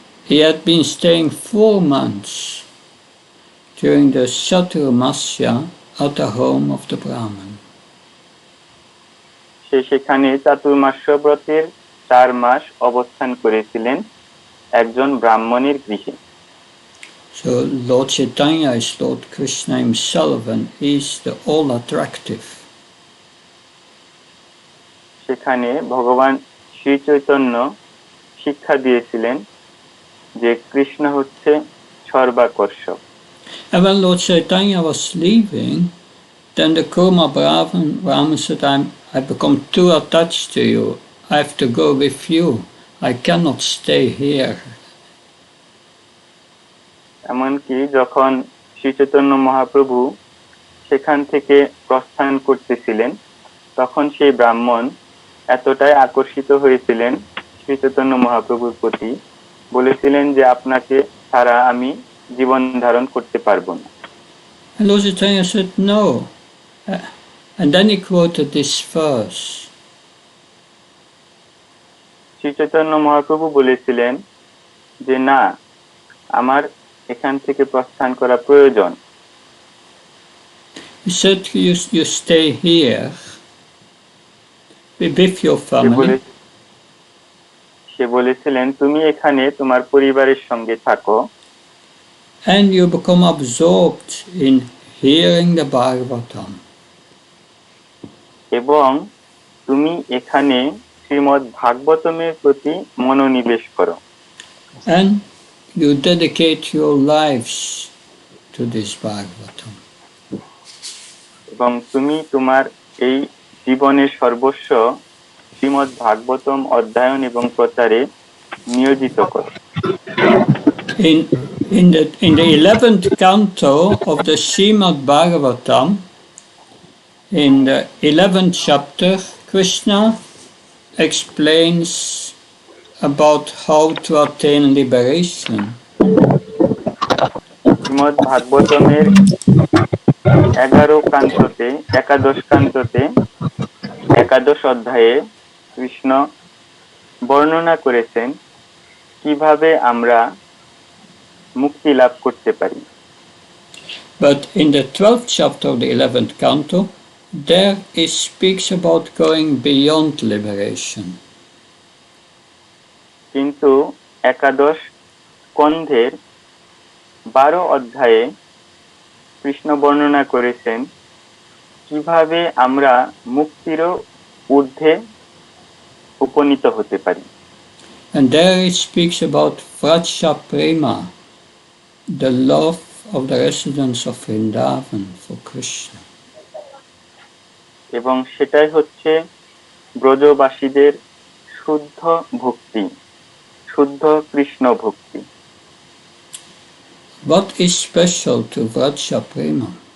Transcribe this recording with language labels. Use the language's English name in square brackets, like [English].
[English] He had been staying 4 months during the Chaturmasya at the home of the Brahmin. [Bangla] সেখানে চাতুর্মাস্য ব্রতের 4 মাস অবস্থান করেছিলেন একজন ব্রাহ্মণের গৃহে। [English] So Lord Chaitanya is Lord Krishna himself, and he's the all attractive. [Bangla] সেখানে ভগবান শ্রী চৈতন্য শিক্ষা দিয়েছিলেন যে কৃষ্ণ হচ্ছে সর্বাকর্ষক। [English] And when Lord Chaitanya was leaving, then the Kurma Brahman said, I've become too attached to you. I have to go with you. I cannot stay here. [Bangla] এমনকি যখন শ্রী চৈতন্য মহাপ্রভু সেখান থেকে প্রস্থান করতেছিলেন তখন সেই ব্রাহ্মণ এতটাই আকর্ষিত হয়েছিলেন শ্রী চৈতন্য মহাপ্রভুর প্রতি, বলেছিলেন যে আপনাকে ছাড়া আমি জীবন ধারণ করতে পারবো না। [English] And Lord Chaitanya said, no. And then he quoted this verse. [Bangla] Shri Chaitanya Mahaprabhu বলেছিলেন যে না, আমার এখান থেকে প্রস্থান করা প্রয়োজন। [English] He said, you stay here with your family. [Bangla] সে বলেছিলেন তুমি এখানে তোমার পরিবারের সঙ্গে থাকো। [English] And you become absorbed in hearing the Bhagavatam. [Bangla] এবং তুমি এখানে শ্রীমদ্ ভাগবতমের প্রতি মনোনিবেশ করো। [English] And you dedicate your lives to this Bhagavatam. [Bangla] এবং তুমি তোমার এই জীবনের সর্বস্ব শ্রীমদ্ ভাগবতম অধ্যয়ন এবং প্রচারে নিয়োজিত করো। [English] In the 11th canto of the Srimad Bhagavatam, in the 11th chapter, Krishna explains about how to attain liberation. [Bangla] Shrimad ভাগবতমের 11 কান্ততে, একাদশ কান্ততে, একাদশ অধ্যায়ে কৃষ্ণ বর্ণনা করেছেন কিভাবে আমরা মুক্তি লাভ করতে পারি। [English] But in the 12th chapter of the 11th canto, there he speaks about going beyond liberation. [Bangla] কিন্তু একাদশ স্কন্ধের 12 অধ্যায়ে কৃষ্ণ বর্ণনা করেছেন কিভাবে আমরা মুক্তিরও ঊর্ধ্বে উপনীত হতে পারি। [English] And there he speaks about Vraja Prema, the love of the residents of Vrindavan for Krishna. [Bangla] এবং সেটাই হচ্ছে ব্রজবাসীদের শুদ্ধ ভক্তি, শুদ্ধ কৃষ্ণ ভক্তি। [English] What is special to Vraja Prema?